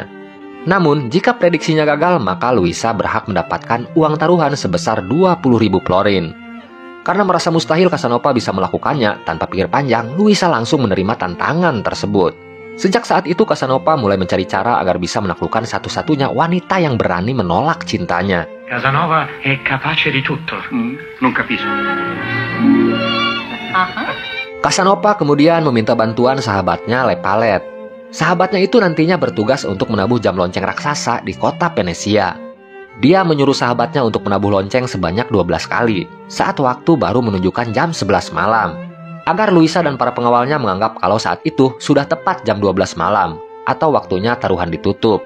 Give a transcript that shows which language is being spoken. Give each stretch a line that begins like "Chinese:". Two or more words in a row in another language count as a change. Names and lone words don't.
Indonesian: Namun jika prediksinya gagal, maka Luisa berhak mendapatkan uang taruhan sebesar 20.000 florin. Karena merasa mustahil Casanova bisa melakukannya, tanpa pikir panjang Luisa langsung menerima tantangan tersebut. Sejak saat itu Casanova mulai mencari cara agar bisa menaklukkan satu-satunya wanita yang berani menolak cintanya.
Italian: Casanova è capace di tutto. Non capisco.
Indonesian: Casanova kemudian meminta bantuan sahabatnya Lepalet. Sahabatnya itu nantinya bertugas untuk menabuh jam lonceng raksasa di kota Venesia. Dia menyuruh sahabatnya untuk menabuh lonceng sebanyak 12 kali saat waktu baru menunjukkan jam 11 malam. Agar Luisa dan para pengawalnya menganggap kalau saat itu sudah tepat jam 12 malam atau waktunya taruhan ditutup.